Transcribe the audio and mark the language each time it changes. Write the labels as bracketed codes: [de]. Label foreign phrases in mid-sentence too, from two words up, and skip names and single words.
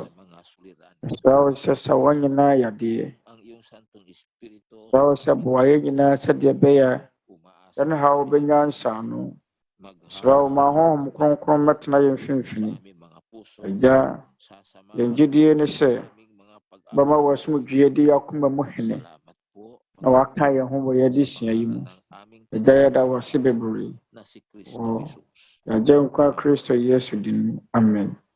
[tl] ng mga suliranin. [ak] yɛsrɛ wo sɛ sa wɔn nyinaa yadeɛ [tl] Ang iyong Santong Espiritu [ak] yɛsrɛ wo sɛ boa yɛn nyinaa sɛdeɛ ɛbɛyɛ a [tl] umaasa [ak] yɛn haw bɛnya nsaano yɛsrɛ wo ma honhom kronkron mɛtena yɛn mfimfini [tl] sa aming mga puso. [ak] agya [tl] Sasamahan [ak] yɛn gyidie ne sɛ [tl] aming mga [ak] bɛma wɔasomdwie di akoma mu hene [tl] salamat po [ak] na waka yɛn ho wɔ yɛde sua yi mu [tl] ng aming [ak] agya yɛda wo ase bebree [tl] na si Kristo [ak] wɔ Jesus. yɛagya nkwa Kristo Yesu din mu amen.